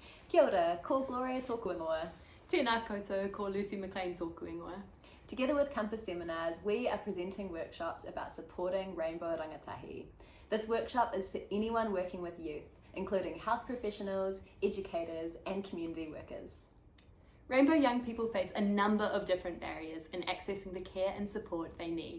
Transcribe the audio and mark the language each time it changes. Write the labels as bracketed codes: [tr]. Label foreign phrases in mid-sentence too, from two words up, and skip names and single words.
[mi] Kia ora, ko Gloria tōku ingoa. Tēnā koutou, ko McLean tōku ingoa. [en] Together with Campus Seminars, we are presenting workshops about supporting rainbow rangatahi. This workshop is for anyone working with youth, including health professionals, educators, and community workers. Rainbow young people face a number of different barriers in accessing the care and support they need.